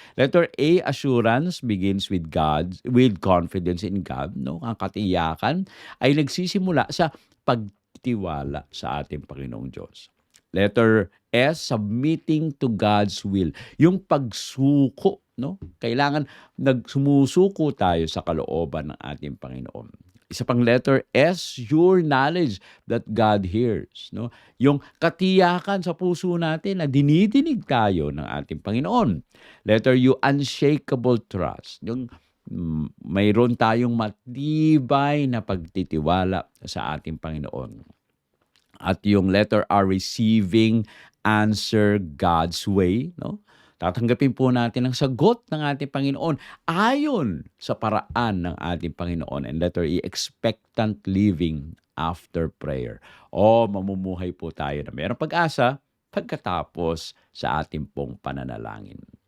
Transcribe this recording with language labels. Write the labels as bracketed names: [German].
[English] Letter A, assurance, begins with with confidence in God. No? [Filipino] Ang katiyakan ay nagsisimula sa pagtiwala sa ating Panginoong Diyos. [English] Letter S, submitting to God's will. [Filipino] Yung pagsuko, no? Kailangan sumusuko tayo sa kalooban ng ating Panginoon. Isa pang [English] letter S, your knowledge that God hears, no? [Filipino] Yung katiyakan sa puso natin na dinidinig tayo ng ating Panginoon. [English] Letter U, unshakable trust. [Filipino] Yung mayroon tayong matibay na pagtitiwala sa ating Panginoon. At yung [English] letter R, receiving answer God's way. No? [Filipino] Tatanggapin po natin ang sagot ng ating Panginoon ayon sa paraan ng ating Panginoon. [English] And letter E, expectant living after prayer. [Filipino] O mamumuhay po tayo na mayroong pag-asa pagkatapos sa ating pong pananalangin.